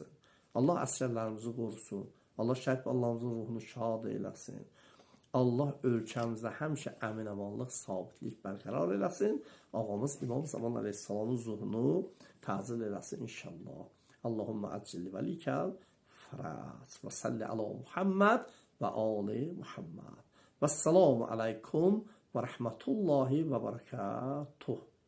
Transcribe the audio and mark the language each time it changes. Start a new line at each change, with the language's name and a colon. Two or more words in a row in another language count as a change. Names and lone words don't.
Azerbaijani: Allah əsgərlərimizi qorusun. Allah şəhid Allahımızın ruhunu şad eləsin. Allah ölkəmizdə həmişə əmin-amanlıq, sabitlik bərqərar eləsin. Ağamız İmam Zaman Aleyhisselamın zuhunu təcil eləsin inşallah.
Arabic: اللهم عجل لولیک فرس و صلی علی محمد و آل محمد و السلام علیکم و رحمت الله و برکاته.